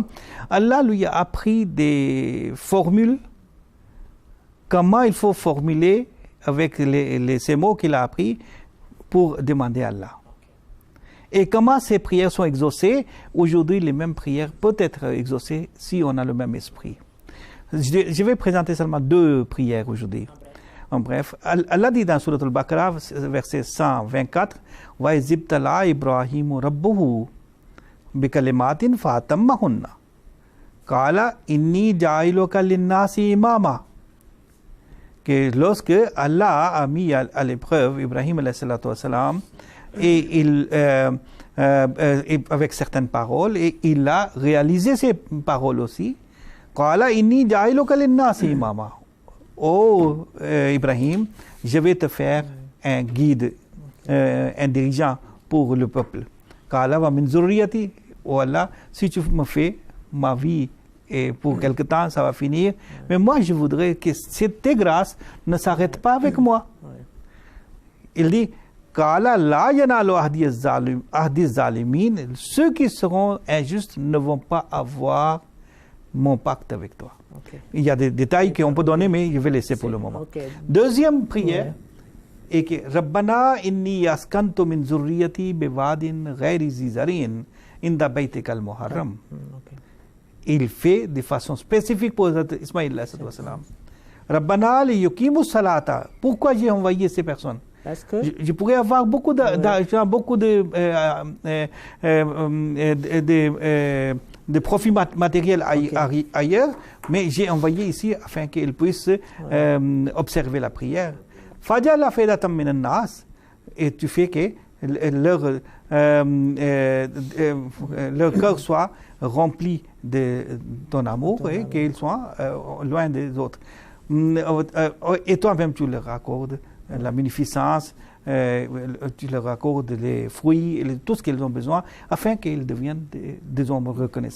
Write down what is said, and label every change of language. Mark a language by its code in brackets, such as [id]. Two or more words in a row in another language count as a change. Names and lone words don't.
[fr] Allah lui a appris des formules, comment il faut formuler avec ces mots qu'il a appris pour demander à Allah. Et comment ces prières sont exaucées. Aujourd'hui, les mêmes prières peuvent être exaucées si on a le même esprit. Je vais présenter seulement 2 prières aujourd'hui. En bref, Allah dit dans Surat al-Baqarah, verset 124, « [ar] وإذ ابتلى إبراهيم ربه بكلمات فأتمهن. قال إني جاعلك للناس إماما. [fr] » Que lorsque Allah a mis à l'épreuve Ibrahim [ar] عليه الصلاة والسلام, [fr] et avec certaines paroles, et il a réalisé ces paroles aussi. [ar] قال إني جاعلك للناس إماما. [fr] Oh Ibrahim, je vais te faire un guide, un dirigeant pour le peuple. [ar] قال ومن ذريتي. [fr] Oh Allah, si tu me fais ma vie et pour quelque temps ça va finir, mais moi je voudrais que tes grâces ne s'arrêtent pas avec moi. Il dit [ar] قال لا ينال عهدي ظالمين. [fr] Ceux qui seront injustes ne vont pas avoir mon pacte avec toi. Il y a des détails qu'on peut donner, mais je vais laisser pour le moment. Deuxième prière est que [ar] ربنا إني أسكنت من ذريتي بواد غير ذي زرع عند بيتك المحرم. [fr] Il fait de façon spécifique pour Ismaïl [ar] عليه السلام. ربنا ليقيموا الصلاة. [fr] Pourquoi j'ai envoyé ces personnes? Parce que je pourrais avoir beaucoup d'argent, beaucoup de profits matériels ailleurs, mais j'ai envoyé ici afin qu'ils puissent observer la prière. [ar] فاجعل أفئدة من الناس, [fr] et tu fais que leur cœur soit rempli de ton amour et qu'ils soient loin des autres. Et toi-même, tu leur accordes la munificence, tu leur accordes les fruits, tout ce qu'ils ont besoin, afin qu'ils deviennent des hommes reconnaissants.